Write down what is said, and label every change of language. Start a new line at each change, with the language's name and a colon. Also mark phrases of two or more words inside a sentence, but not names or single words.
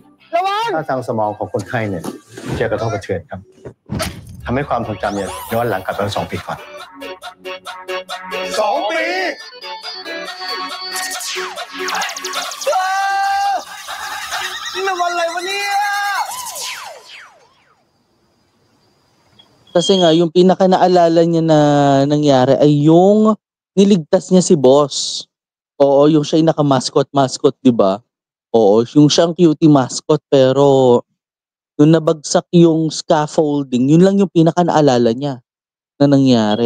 Thai: ถ้าทางสมองของคนไข้เนี่ยเจอกระทบกระเทือนครับทำให้ความทรงจำเนี่ยย้อนหลังกลับไป2 ปีก่อน 2 ปีนี่มันอะไรวะเนี่ย
Filipino: Kasi nga, yung pinaka naalala niya na nangyari ay yung niligtas niya si boss. Oo, yung siya yung naka-mascot, di ba? Oo, yung siyang
English: cutie mascot,
Filipino: pero nung nabagsak yung scaffolding, yun lang yung pinaka naalala niya na nangyari.